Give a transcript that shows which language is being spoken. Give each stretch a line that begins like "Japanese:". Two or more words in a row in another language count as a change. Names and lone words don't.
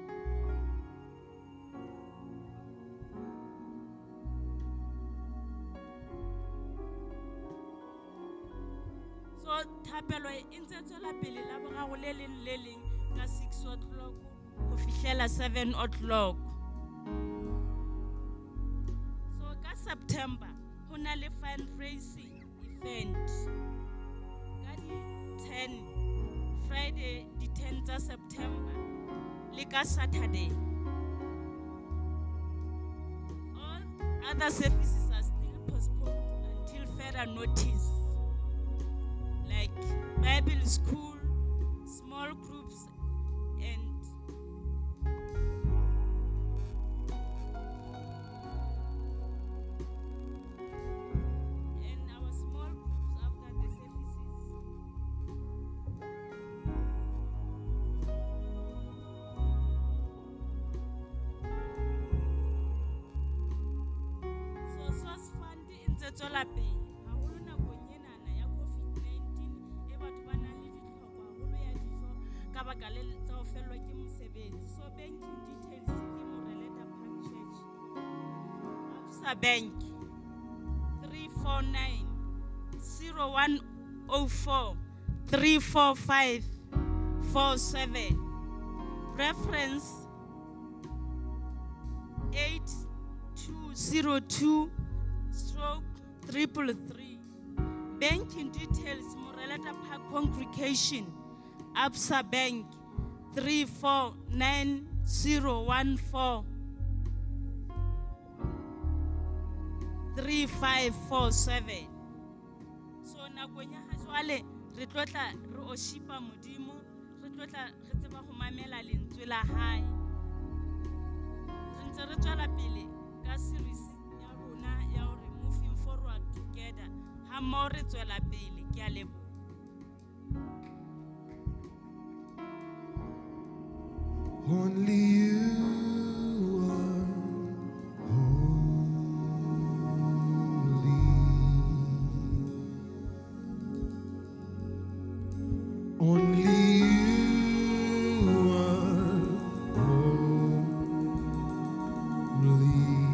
Southern Sotho: So thapelo e ntse tswela pele la boraro le leng ka 6 o'clock go fihlela 7 o'clock. So ka September ho na le
English: fundraising event
Southern Sotho: ka di 10 Friday di 10 tsa September le ka Saturday.
English: All other services are still postponed until further notice, like Bible school, small groups, and our small groups after the services.
Southern Sotho: So
English: source fund
Southern Sotho: in tswela pele haholo nakong enana ya COVID-19 e batho ba nang le ditlhoko haholo ya dijo ka baka le tsa ho fellwa ke mosebetsi. So
English: banking details
Southern Sotho: ke Moreleta Park Church, Absa Bank 349 0104 345 47, reference 8202/333.
English: Banking details Moreleta Park Congregation, Absa Bank 349014 3547.
Southern Sotho: So nakong ya ha jwale re tlotla re o shipa modimo, re tlotla re tseba ho mamela lentswe la hae. Re ntse re tswela pele ka series ya rona ya hore
English: moving forward together.
Southern Sotho: Ha mo re tswela pele ke a leboha.
English: Only you are holy. Only you are holy.